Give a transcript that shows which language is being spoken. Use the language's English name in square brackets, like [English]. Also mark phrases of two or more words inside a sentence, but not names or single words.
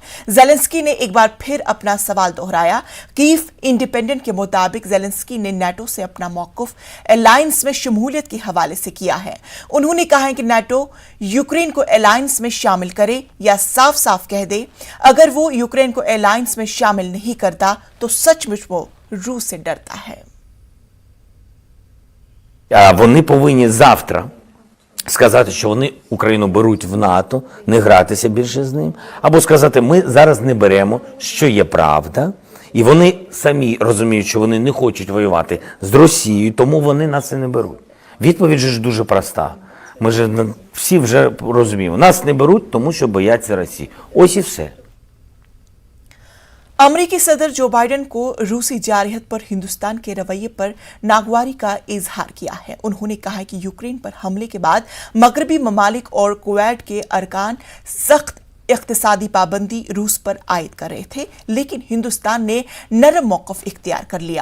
[Urdu] زیلنسکی نے ایک بار پھر اپنا سوال دہرایا۔ کیو انڈیپنڈنٹ کے مطابق زیلنسکی نے نیٹو سے اپنا موقف الائنس میں شمولیت کے حوالے سے کیا ہے. انہوں نے کہا ہے کہ نیٹو یوکرین کو الائنس میں شامل کرے یا صاف صاف کہہ دے اگر وہ یوکرین کو الائنس میں شامل نہیں کرتا تو سچ مچ وہ روس سے ڈرتا ہے. [Ukrainian] Вони повинні завтра сказати, що вони Україну беруть в НАТО, не гратися більше з ним, або сказати, ми зараз не беремо, що є правда, і вони самі розуміють, що вони не хочуть воювати з Росією, тому вони нас і не беруть. Відповідь же ж дуже проста. Ми ж всі вже розуміємо. Нас не беруть, тому що бояться Росії. Ось і все. [Urdu] امریکی صدر جو بائیڈن کو روسی جارحیت پر ہندوستان کے رویے پر ناگواری کا اظہار کیا ہے. انہوں نے کہا ہے کہ یوکرین پر حملے کے بعد مغربی ممالک اور کویت کے ارکان سخت اقتصادی پابندی روس پر عائد کر رہے تھے، لیکن ہندوستان نے نرم موقف اختیار کر لیا.